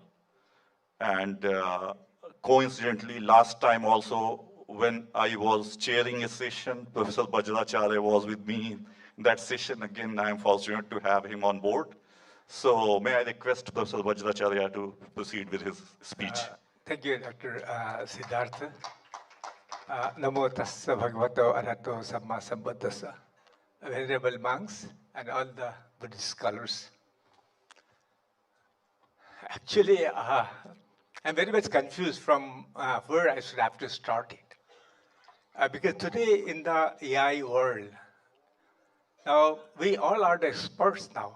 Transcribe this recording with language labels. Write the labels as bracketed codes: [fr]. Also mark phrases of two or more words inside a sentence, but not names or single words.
[en] And coincidentally, last time also, when I was chairing a session, Professor Bajracharya was with me in that session. Again, I am fortunate to have him on board. So may I request Professor Bajracharya to proceed with his speech. Thank you, Dr. Siddhartha. [pi] Namo tassa bhagavato arahato samma sambuddhassa. [en] Venerable monks and all the Buddhist scholars. Actually, I'm very much confused from where I should have to start it. Because today in the AI world, now we all are the experts now.